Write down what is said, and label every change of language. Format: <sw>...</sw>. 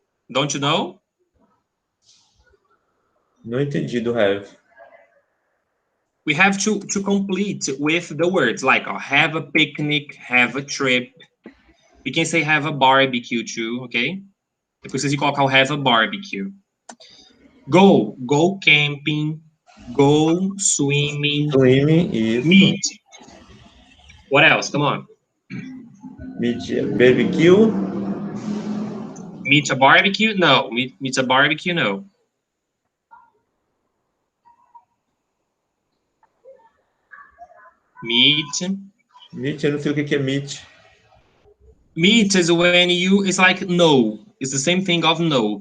<en>Don't you know?</en> <pt>Não entendi do have.</pt> <en>We have to complete with the words like have a picnic, have a trip. We can say have a barbecue too, okay?</en> <pt>Eu preciso de colocar o</pt> <en>have a barbecue. Go camping, go swimming, Swimming, isso. meet. What else? Come on. Meet barbecue. Meet a barbecue? No. Meet a barbecue? No. Meet.</en> <pt>Meet, eu não sei o que é meet.</pt> <en>Meet is when it's like know. It's the same thing of know.</en>